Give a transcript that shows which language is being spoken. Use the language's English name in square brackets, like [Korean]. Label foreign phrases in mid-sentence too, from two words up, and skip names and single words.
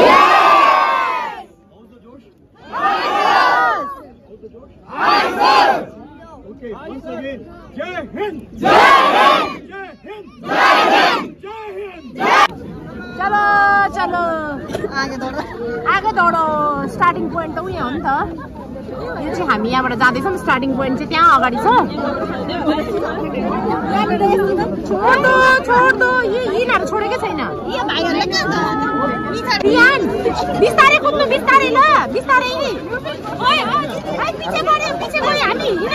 [English] How's the Josh? Yes! How's the Josh? Yes! Okay, once again. [Hindi] जय हिंद! जय हिंद! जय हिंद! जय हिंद! जय हिंद! [Nepali] चलो चलो आगे दौडो [English] starting point [Nepali] त उयो हो नि त यो चाहिँ हामी यहाँबाट जाँदैछौँ [English] starting point [Nepali] चाहिँ त्यहाँ अगाडि छ [Hindi] छोड दो [Nepali] यिनीहरू छोडेकै छैन बिस्तारै कुद्नु बिस्तारै ल बिस्तारै पछि गयो हामी